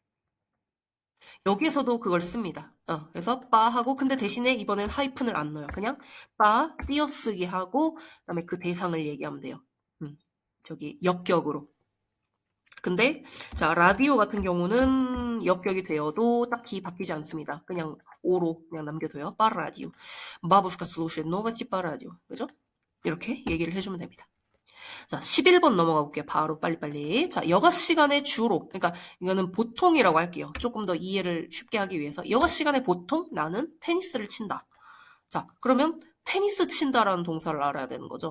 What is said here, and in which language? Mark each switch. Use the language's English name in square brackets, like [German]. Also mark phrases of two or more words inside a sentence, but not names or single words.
[Korean] 여기에서도 그걸 씁니다. 그래서 빠 하고 근데 대신에 이번엔 하이픈을 안 넣어요. 그냥 빠 띄어쓰기 하고 그다음에 그 대상을 얘기하면 돼요. 저기 역격으로. 근데 자 라디오 같은 경우는 역격이 되어도 딱히 바뀌지 않습니다. 그냥 오로 그냥 남겨둬요. [Russian] по радио. Бабушка слушает новости по радио. [Korean] 그죠? 이렇게 얘기를 해주면 됩니다. 자, 11번 넘어가 볼게요. 바로 빨리빨리. 자, 여가 시간에 주로, 그러니까 이거는 보통이라고 할게요. 조금 더 이해를 쉽게 하기 위해서. 여가 시간에 보통 나는 테니스를 친다. 자, 그러면 테니스 친다라는 동사를 알아야 되는 거죠.